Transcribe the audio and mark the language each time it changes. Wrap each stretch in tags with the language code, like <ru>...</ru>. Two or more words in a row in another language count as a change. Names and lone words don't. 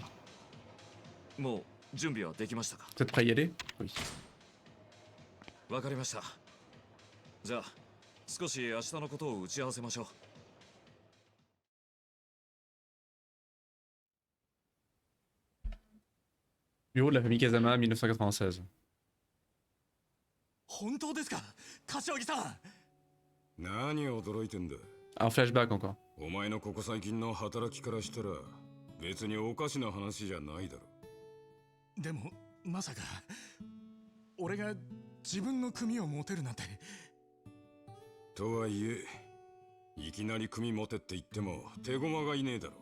<fr>Vous êtes prêt à y aller? Oui. Bureau de la famille Kazama, 1996.</fr> <ja>本当ですか柏木さん。何驚いてんだ。</ja> <fr>Un flashback encore.</fr> <ja>お前のここ最近の働きからしたら別におかしな話じゃないだろ。でもまさか俺が自分の組を持てるなんて。とはいえいきなり組持てって言っても手駒がいねえだろ。</ja>